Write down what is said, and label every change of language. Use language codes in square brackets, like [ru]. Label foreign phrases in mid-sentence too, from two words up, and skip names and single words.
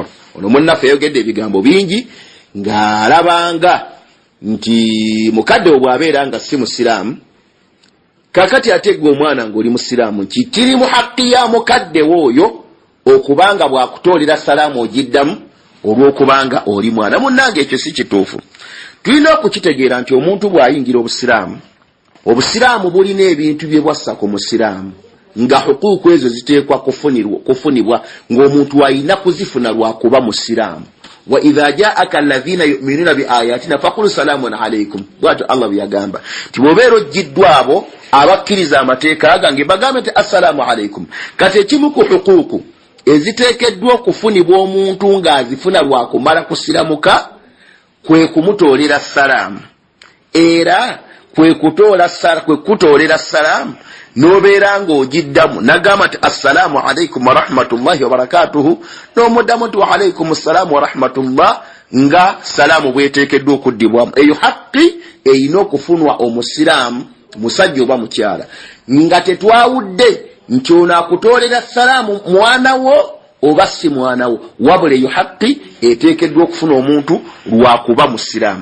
[lg] Ono munnaffe yayogedde ebigambo bingi ng'alabanga nti mukadde we bw'abeera nga si musiraamu, kakati ate gwe omwana ng'oli musiraamu, kiri mu haqqi ya mukadde we oyo okubanga bw'akutoolera salaamu ogiddamu olw'okubanga oli mwana. Munnange ekyo si kituufu. Tulina okukitegeera nti omuntu bw'ayingira obusiraamu obusiraamu bulina ebintu bye bwassa ku musiraamu nga hukuku ezo ziteekwa kufunibwa ng'omuntu alina kuzifuna lwakuba musiraamu. [ar] وإذا جاءك الذين يؤمنون بآياتنا فقل سلام عليكم. [lg] bw'atyo Allah byagamba nti bw'obeera ojjiddwa abo abakkiriza amateeka gange bagambe nti [ar] السلام عليكم. [lg] kati ekimu ku hukuku eziteekeddwa okufunibwa omuntu ng'azifuna lwakumala kusiramuka kwe kumutoolera salaamu, era kwe kutoolera salaamu nobeera ng'ogiddamu nagamba nti [ar] السلام عليكم ورحمة الله وبركاته, [lg] n'omuddamu nti [ar] وعليكم السلام ورحمة الله, [lg] nga salaamu bweteekeddwa okuddibwamu. eyo haqqi eyina okufunwa omusiraamu musajja oba mukyala, nga tetwawudde nti ono akutoolera salaamu mwana wo oba si mwana wo, wabula eyo haqqi eteekeddwa okufuna omuntu lwakuba musiraamu.